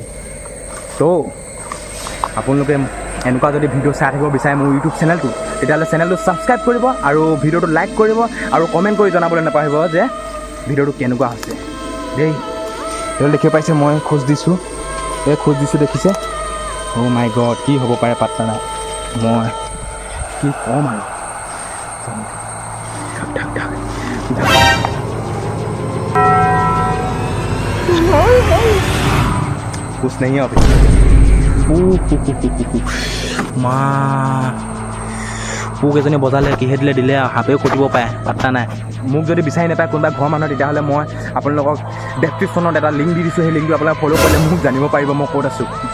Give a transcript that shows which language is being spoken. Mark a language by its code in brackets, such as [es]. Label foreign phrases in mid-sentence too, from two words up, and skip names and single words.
[as] তো আপোনালোকে এনেকুৱা যদি ভিডিঅ' চাই থাকিব বিচাৰে মোৰ ইউটিউব চেনেলটো, তেতিয়াহ'লে চেনেলটো ছাবস্ক্ৰাইব কৰিব আৰু ভিডিঅ'টো লাইক কৰিব আৰু কমেণ্ট কৰি জনাবলৈ নাপাহৰিব যে ভিডিঅ'টো কেনেকুৱা হৈছে দেই। এইটো দেখিব পাইছে, মই খোজ দিছোঁ দেখিছে। [en] oh my god, [as] কি হ'ব পাৰে পাত্তা নাই। মই কি ক'ম আৰু, [hi] कुछ नहीं है अभी। [as] পোক এজনী বজালে কিহে দিলে সাপেও খুটিব পাৰে, পাত্তা নাই। মোক যদি বিচাৰি নাপায় কোনোবা ঘৰৰ মানুহ, তেতিয়াহ'লে মই আপোনালোকক ডেছক্ৰিপশ্যনত এটা লিংক দি দিছোঁ। সেই লিংকটো আপোনালোকে ফ'ল' কৰিলে মোক জানিব পাৰিব মই ক'ত আছোঁ।